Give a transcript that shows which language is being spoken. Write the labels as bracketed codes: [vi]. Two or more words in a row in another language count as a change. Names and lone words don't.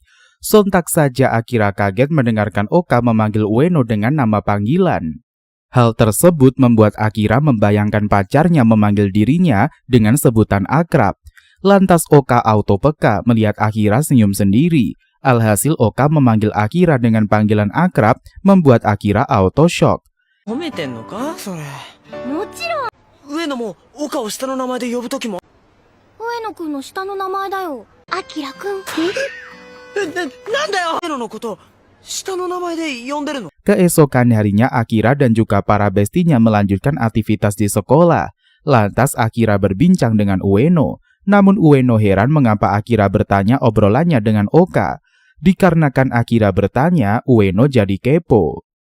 [id] Sontak saja Akira kaget mendengarkan Oka memanggil Ueno dengan nama panggilan. Hal tersebut membuat Akira membayangkan pacarnya memanggil dirinya dengan sebutan akrab. Lantas Oka auto peka melihat Akira senyum sendiri. Alhasil Oka memanggil Akira dengan panggilan akrab membuat Akira [en] auto shock. [ja] 褒めてんのかそれ。もちろん上野も岡を下の名前で呼ぶときも。上野くんの下の名前だよ。アキラくん。なんだよ上野のこと下の名前で呼んでるの。 [id] Keesokan harinya Akira dan juga para bestinya melanjutkan aktivitas di sekolah. Lantas Akira berbincang dengan Ueno. Namun Ueno heran mengapa Akira bertanya obrolannya dengan Oka. Dikarenakan Akira bertanya, Ueno jadi kepo.